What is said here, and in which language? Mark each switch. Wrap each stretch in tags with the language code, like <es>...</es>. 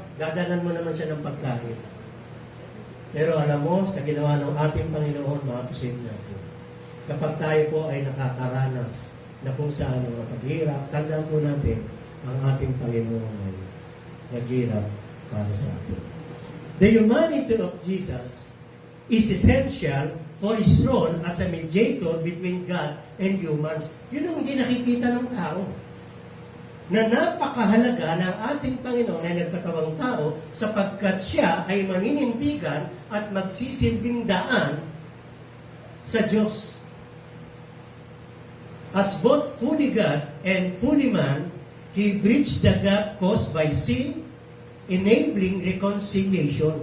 <tl>Dadalan mo naman siya ng pagkain. Pero alam mo, sa ginawa ng ating Panginoon, ma-appreciate natin. Kapag tayo po ay nakakaranas na kung saan ang paghirap, tandaan po natin, ang ating Panginoon ay naghirap para sa atin.</tl> <en>The humanity of Jesus is essential for His role as a mediator between God and humans.</en> <tl>Yun ang hindi nakikita ng tao. Na napakahalaga ng ating Panginoon ay nagkatawang tao sapagkat siya ay maninindigan at magsisilbing daan sa Diyos.</tl> <en>As both fully God and fully man, He bridged the gap caused by sin, enabling reconciliation.</en>